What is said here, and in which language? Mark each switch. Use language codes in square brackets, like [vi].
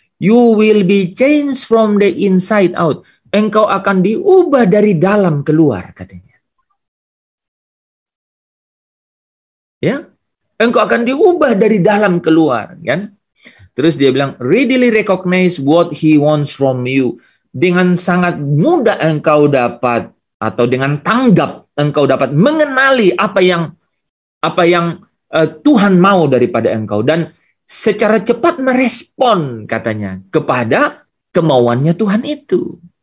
[en] You will be changed from the inside out. [id] Engkau akan diubah dari dalam keluar, katanya. Ya, engkau akan diubah dari dalam keluar, kan? Terus dia bilang, [en] readily recognize what he wants from you. [id] Dengan sangat mudah engkau dapat atau dengan tanggap engkau dapat mengenali apa yang Tuhan mau daripada engkau dan secara cepat merespon katanya kepada kemauannya Tuhan itu.